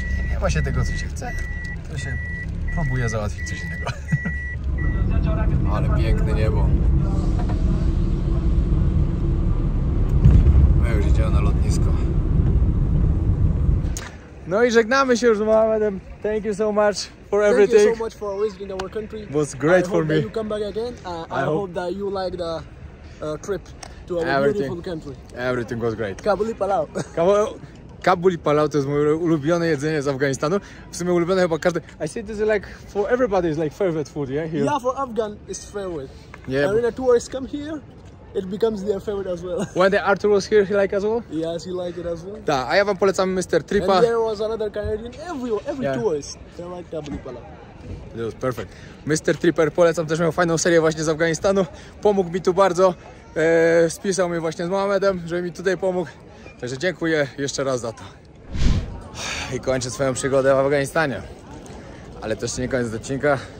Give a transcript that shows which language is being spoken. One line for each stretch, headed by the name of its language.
Polish: Nie ma się tego, co się chce, to się próbuje załatwić coś innego. Ale piękne niebo. My już idziemy na lotnisko. No i żegnamy się już z Mohamedem.
English: Thank you so much for everything. Thank you so much for visiting our country. It was great for me. I hope that you come back again. I hope that you like the trip to our beautiful country. Everything was great.
Polish: Kabuli Palau. Kabuli Palau to jest moje ulubione jedzenie z Afganistanu. W sumie ulubione chyba każdy.
English: I say this is like for everybody is like favorite food, yeah? Here. Yeah, for Afghan it's favorite. Yeah. And when the tourists come here, it becomes their favorite as well. When the Arthur was here, he like as well? Yes, you like it as well.
Polish: Tak, a ja wam polecam Mr. Tripa.
English: And there was another Canadian. Every Yeah. tourist, they like Kabuli Palau. It was perfect. Mr.
Polish: Tripper polecam, też miał fajną serię właśnie z Afganistanu. Pomógł mi tu bardzo. Spisał mnie właśnie z Mohamedem, żeby mi tutaj pomógł. Także dziękuję jeszcze raz za to. I kończę swoją przygodę w Afganistanie. Ale to jeszcze nie koniec odcinka.